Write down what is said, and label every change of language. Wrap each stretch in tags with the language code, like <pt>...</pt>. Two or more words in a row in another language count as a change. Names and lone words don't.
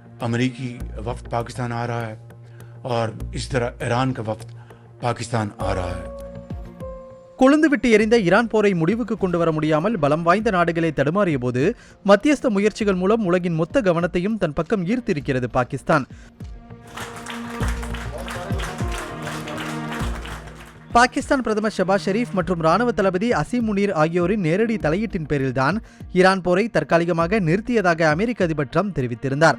<hi>अमेरिकी वफ्द पाकिस्तान आ रहा है और इस तरह ईरान का वफ्द पाकिस्तान आ रहा है.</hi> <ta>கொழுந்துவிட்டு எரிந்த ஈரான் போரை முடிவுக்கு கொண்டு வர முடியாமல் பலம் வாய்ந்த நாடுகளை தடுமாறிய போது மத்தியஸ்த முயற்சிகள் மூலம் உலகின் மொத்த கவனத்தையும் தன் பக்கம் ஈர்த்திருக்கிறது பாகிஸ்தான். பாகிஸ்தான் பிரதமர் ஷபாஸ் ஷெரீப் மற்றும் ராணுவ தளபதி அசீம் முனீர் ஆகியோரின் நேரடி தலையீட்டின் பேரில்தான் ஈரான் போரை தற்காலிகமாக நிறுத்தியதாக அமெரிக்க அதிபர் ட்ரம்ப் தெரிவித்திருந்தார்.</ta>